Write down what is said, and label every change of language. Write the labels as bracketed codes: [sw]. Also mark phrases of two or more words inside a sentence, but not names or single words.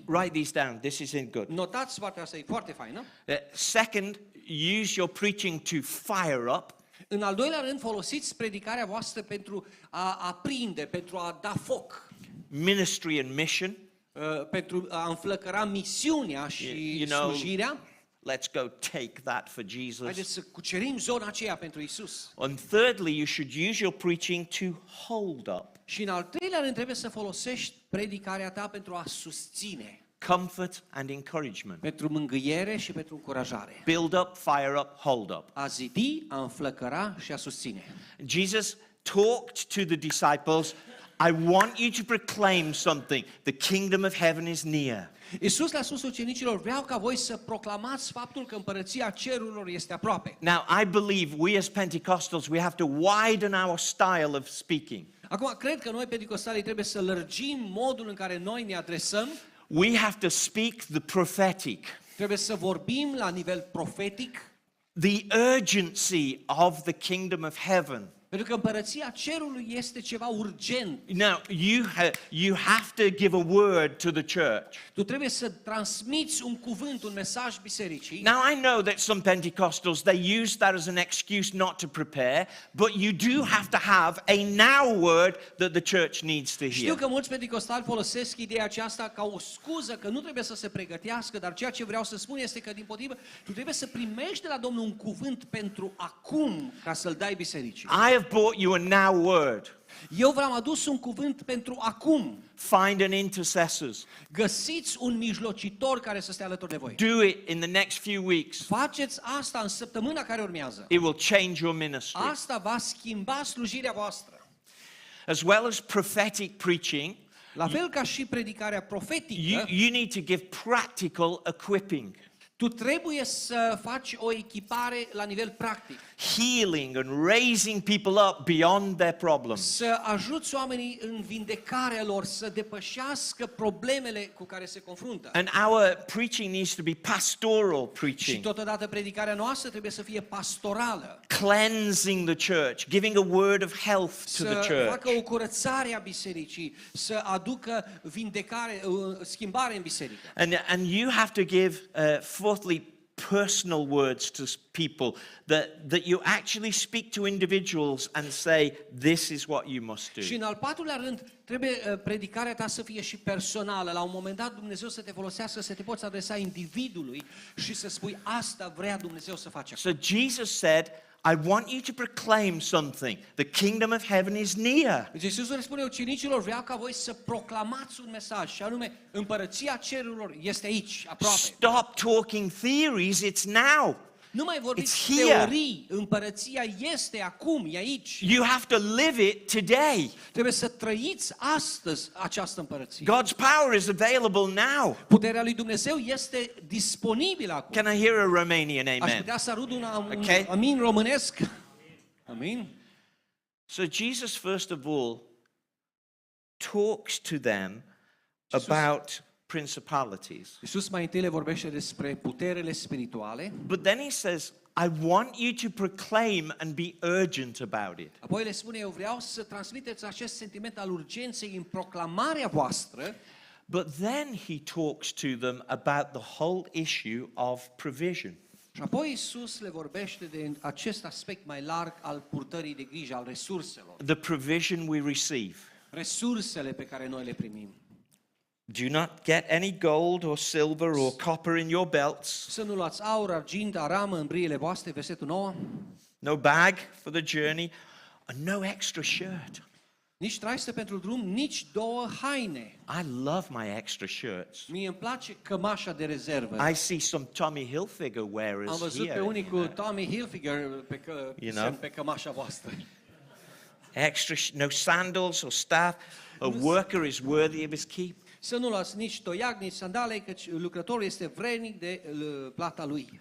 [en] Write these down. This is in good. [ro] Notați partea asta, e foarte faină. [en] Second, use your preaching to fire up. [ro] În al doilea rând, folosiți predicarea voastră pentru a aprinde, pentru a da foc, [en] Ministry and mission. [ro] pentru a înflăcăra misiunea și [en] You know, [ro] slujirea. [en] let's go take that for Jesus. [ro] Haideți să cucerim zona aceea pentru Isus. [en] And thirdly, you should use your preaching to hold up. [ro] Și în al treilea rând trebuie să folosești predicarea ta pentru a susține, [en] Comfort and encouragement. [ro] pentru mângâiere și pentru încurajare. [en] Build up, fire up, hold up. [ro] A zidi, a înflăcăra și a susține. [en] Jesus talked to the disciples, I want you to proclaim something. The kingdom of heaven is near. [ro] Iisus le-a spus ucenicilor, vreau ca voi să proclamați faptul că împărăția cerurilor este aproape. [en] Now, I believe we as Pentecostals, we have to widen our style of speaking. [ro] Acum, cred că noi, pentecostalii, trebuie să lărgim modul în care noi ne adresăm. [en] We have to speak the prophetic, [ro] Trebuie să vorbim la nivel profetic, [en] the urgency of the kingdom of heaven. [ro] pentru că împărăția cerului este ceva urgent. [en] Now, you have to give a word to the church. [ro] Tu trebuie să transmiți un cuvânt, un mesaj bisericii. [en] Now, I know that some Pentecostals, they use that as an excuse not to prepare, but you do have to have a now word that the church needs to [ro] Știu [en] hear. [ro] că mulți pentecostali folosesc ideea aceasta ca o scuză că nu trebuie să se pregătească, dar ceea ce vreau să spun este că, dimpotrivă, tu trebuie să primești de la Domnul un cuvânt pentru acum, ca să-l dai bisericii. [en] I have brought you a now word. [ro] Eu v-am adus un cuvânt pentru acum. [en] Find an intercessor. [ro] Găsiți un mijlocitor care să stea alături de voi. [en] Do it in the next few weeks. [ro] Faceți asta în săptămâna care urmează. [en] It will change your ministry. [ro] Asta va schimba slujirea voastră. [en] As well as prophetic preaching, [ro] La fel ca și predicarea profetică, [en] you need to give practical equipping. [ro] tu trebuie să faci o echipare la nivel practic. [en] Healing and raising people up beyond their problems. [ro] Să ajuți oamenii în vindecarea lor, să depășească problemele cu care se confruntă. [en] And our preaching needs to be pastoral [ro] Și [en] preaching, [ro] totodată predicarea noastră trebuie să fie pastorală. [en] cleansing the church, giving a word of health to the [ro] Să [en] church. [ro] facă o curățare a bisericii, să aducă vindecare, schimbare în biserică. [en] And you have to give, fourthly, personal words to people that you actually speak to individuals and say, this is what you must do. [ro] Și în al patrulea rând, trebuie predicarea ta să fie și personală. La un moment dat Dumnezeu să te folosească, să te poți adresa individului și să spui, asta vrea Dumnezeu să facă. [en] So Jesus said, I want you to proclaim something. The kingdom of heaven is near. [ro] Deci Iisus le spune ucenicilor, vreau ca voi să proclamați un mesaj, și anume, împărăția cerurilor este aici, aproape. [en] Stop talking theories, it's now. [ro] Nu mai vorbiți [en] It's here. [ro] teorii, împărăția este acum, e aici. [en] You have to live it today. [ro] Trebuie să trăiți astăzi această împărăție. [en] God's power is available now. [ro] Puterea lui Dumnezeu este disponibilă acum. [en] Can I hear a Romanian [ro] Aș [en] amen? [ro] putea să arud un [en] Okay. [ro] amin românesc? Amin. [en] So Jesus, first of all, talks to them Jesus- about principalities. [ro] Iisus mai întâi le vorbește despre puterele spirituale, [en] But then he says, I want you to proclaim and be urgent about it. [ro] apoi le spune, eu vreau să transmiteți acest sentiment al urgenței în proclamarea voastră, [en] But then he talks to them about the whole issue of provision. [ro] și apoi Iisus le vorbește de acest aspect mai larg al purtării de grijă, al resurselor. [en] The provision we receive. [ro] Resursele pe care noi le primim. [en] Do not get any gold or silver or copper in your belts. [ro] Să nu luați aur, argint, aramă în briile voastre, versetul 9. [en] No bag for the journey, and no extra shirt. [ro] Nici traistă pentru drum, nici două haine. [en] I love my extra shirts. [ro] Mie îmi place cămașa de rezervă. [en] I see some Tommy Hilfiger [ro] Am [en] wearers [ro] văzut [en] here. [ro] pe unii cu Tommy Hilfiger [en] You know? [ro] pe cămașa voastră. [en] Extra, no sandals or staff. A worker is worthy of his keep. [ro] Să nu luați nici toiag, nici sandale, căci lucrătorul este vrednic de plata lui.